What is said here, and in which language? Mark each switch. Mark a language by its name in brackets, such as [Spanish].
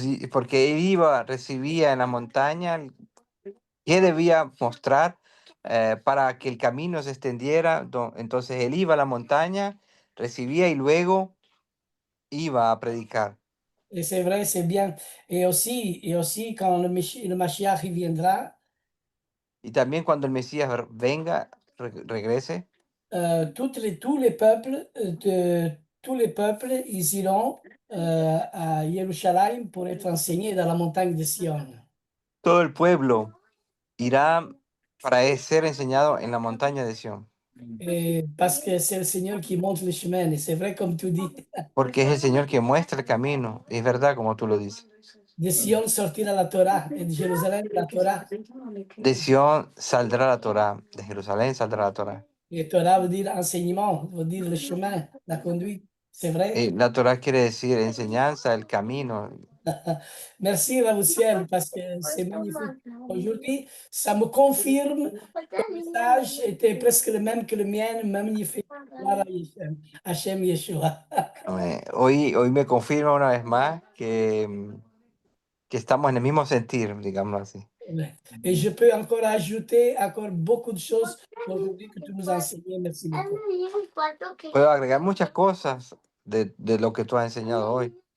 [Spanish] Porque él iba, recibía en la montaña qué debía mostrar para que el camino se extendiera. Entonces él iba a la montaña, recibía y luego iba a predicar. [French] Et c'est vrai, c'est bien. Et aussi quand le Mashiach il viendra, [Spanish] Y también cuando el Mesías venga, regrese, [French] tous les peuples, tous les peuples, ils iront à Jérusalem pour être enseignés dans la montagne de Sion. [Spanish] todo el pueblo irá para ser enseñado en la montaña de Sión. [French] Et parce que c'est le Seigneur qui montre le chemin. Et c'est vrai comme tu dis, [Spanish] Porque es el Señor que muestra el camino. Es verdad como tú lo dices. [French] de Sion sortira la Torah et de Jérusalem la Torah. [Spanish] De Sión saldrá la Torá, de Jerusalén saldrá la Torá. [French] Et Torah veut dire enseignement, veut dire le chemin, la conduite. C'est vrai. [Spanish] La Torá quiere decir enseñanza, el camino. [French] Merci, Ravoussiel, parce que c'est magnifique. Aujourd'hui, ça me confirme que le message était presque le même que le mien, magnifique. Voilà, Hachem Yeshua. [Spanish] Hoy me confirma una vez más que estamos en el mismo sentir, digámoslo así. [French] Et je peux encore ajouter encore beaucoup de choses aujourd'hui que tu nous as enseigné. Merci beaucoup. [Spanish] Puedo agregar muchas cosas de lo que tú has enseñado hoy.